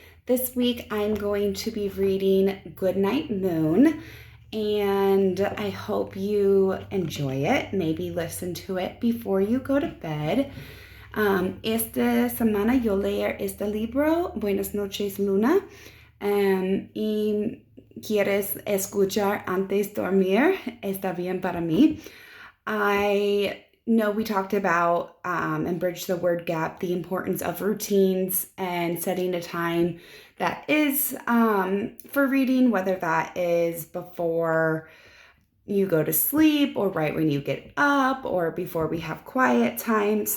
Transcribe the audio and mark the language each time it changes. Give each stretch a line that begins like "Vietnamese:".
English: This week I'm going to be reading Goodnight Moon and I hope you enjoy it. Maybe listen to it before you go to bed.
Spanish: Esta semana yo leer este libro, Buenas noches Luna, y quieres escuchar antes de dormir, está bien para mí.
English: I know we talked about and bridge the word gap, the importance of routines and setting a time that is for reading, whether that is before you go to sleep or right when you get up or before we have quiet time.